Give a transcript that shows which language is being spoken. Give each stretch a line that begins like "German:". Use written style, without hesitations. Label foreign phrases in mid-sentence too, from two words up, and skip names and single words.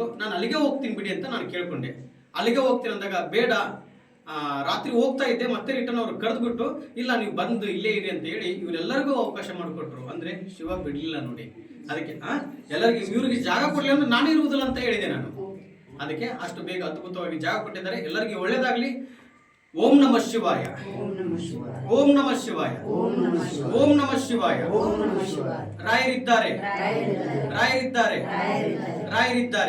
Kannada: ನಾನು ಅಲ್ಲಿಗೆ ಹೋಗ್ತೀನಿ ಬಿಡಿ ಅಂತ ನಾನು ಕೇಳ್ಕೊಂಡೆ. ಅಲ್ಲಿಗೆ ಹೋಗ್ತೀನಿ ಅಂದಾಗ ಬೇಡ, ರಾತ್ರಿ ಹೋಗ್ತಾ ಇದ್ದೆ, ಮತ್ತೆ ರಿಟರ್ನ್ ಅವ್ರು ಕರೆದ್ಬಿಟ್ಟು ಇಲ್ಲ ನೀವು ಬಂದು ಇಲ್ಲೇ ಇರಿ ಅಂತ ಹೇಳಿ ಇವರೆಲ್ಲರಿಗೂ ಅವಕಾಶ ಮಾಡಿಕೊಟ್ರು. ಅಂದ್ರೆ ಶಿವ ಬಿಡಲಿಲ್ಲ ನೋಡಿ. ಅದಕ್ಕೆ ಎಲ್ಲರಿಗೂ ಇವ್ರಿಗೆ ಜಾಗ ಕೊಡಲಿ ಅಂದ್ರೆ ನಾನೇ ಇರುವುದಿಲ್ಲ ಅಂತ ಹೇಳಿದೆ ನಾನು. ಅದಕ್ಕೆ ಅಷ್ಟು ಬೇಗ ಅದ್ಭುತವಾಗಿ ಜಾಗ ಕೊಟ್ಟಿದ್ದಾರೆ. ಎಲ್ಲರಿಗೂ ಒಳ್ಳೇದಾಗ್ಲಿ.
Sanskrit: ಓಂ ನಮಃ ಶಿವಾಯ, ಓಂ ನಮಃ ಶಿವಾಯ, ಓಂ ನಮಃ ಶಿವಾಯ.
Kannada: ರಾಯರಿದ್ದಾರೆ, ರಾಯರಿದ್ದಾರೆ, ರಾಯರಿದ್ದಾರೆ.